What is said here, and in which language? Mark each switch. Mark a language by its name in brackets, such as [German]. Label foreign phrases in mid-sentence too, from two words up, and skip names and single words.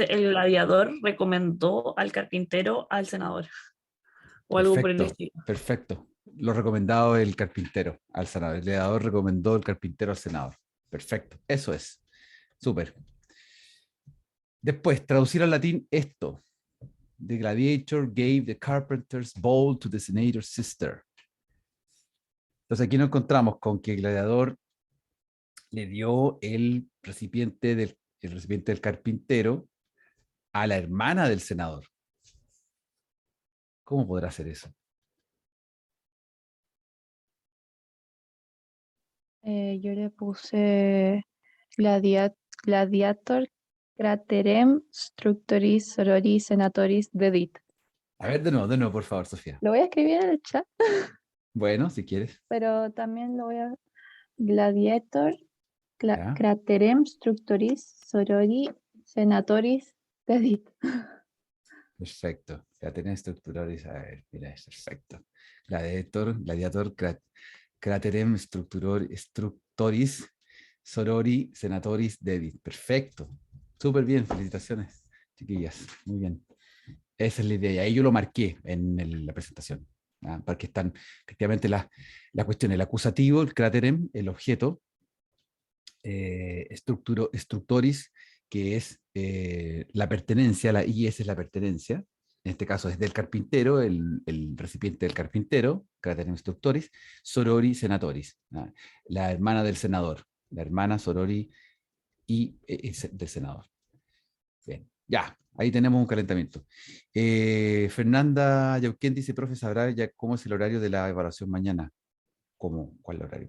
[Spanish] puse el gladiador recomendó al carpintero al senador, o algo por el Perfecto, estilo. perfecto. Lo recomendado el carpintero al senador. El leador recomendó el carpintero al senador. Perfecto, eso es. Súper. Después, traducir al latín esto. [English] The gladiator gave the carpenter's bowl to the senator's sister. [Spanish] Entonces aquí nos encontramos con que el gladiador le dio el recipiente del carpintero a la hermana del senador. ¿Cómo podrá hacer eso? Yo le puse [Latin] gladiator craterem structuris sororis senatoris dedit. [Spanish] A ver, de nuevo, por favor, Sofía. Lo voy a escribir en el chat, Bueno, si quieres. pero también lo voy a... Gladiator ¿Ya? [Latin] craterem structuris sorori senatoris dedit. [Spanish] Perfecto. Ya tenés estructurado. A ver, mira, es perfecto. [Latin] Gladiator, craterem, structoris, sorori, senatoris, dedit. [Spanish] Perfecto. Súper bien, felicitaciones, chiquillas. Muy bien. Esa es la idea. Y ahí yo lo marqué en la presentación. Porque están efectivamente la cuestión, el acusativo, el craterem, el objeto, structoris, que es la pertenencia, la IS es la pertenencia, en este caso es del carpintero, el recipiente del carpintero, [Latin] craterem structoris, sorori senatoris, [Spanish] la hermana del senador, la hermana sorori del senador. Bien, ya, ahí tenemos un calentamiento. Fernanda Yauquén dice, profe, ¿sabrá ya cómo es el horario de la evaluación mañana? ¿Cómo? ¿Cuál horario?